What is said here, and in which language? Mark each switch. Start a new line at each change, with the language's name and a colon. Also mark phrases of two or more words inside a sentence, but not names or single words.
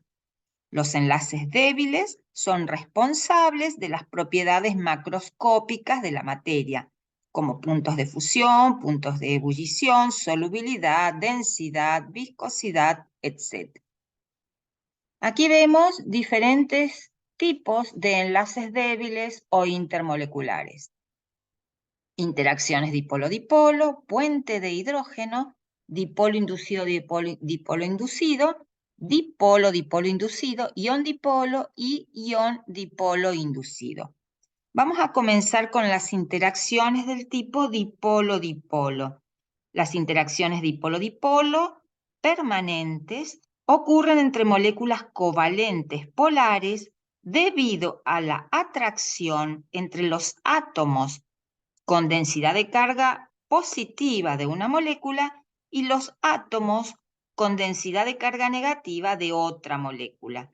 Spanish: Los enlaces débiles son responsables de las propiedades macroscópicas de la materia, como puntos de fusión, puntos de ebullición, solubilidad, densidad, viscosidad, etc. Aquí vemos diferentes tipos de enlaces débiles o intermoleculares. Interacciones dipolo-dipolo, puente de hidrógeno, dipolo inducido-dipolo inducido, dipolo-dipolo inducido, ión-dipolo y ión-dipolo inducido. Vamos a comenzar con las interacciones del tipo dipolo-dipolo. Las interacciones dipolo-dipolo permanentes ocurren entre moléculas covalentes polares debido a la atracción entre los átomos con densidad de carga positiva de una molécula y los átomos con densidad de carga negativa de otra molécula.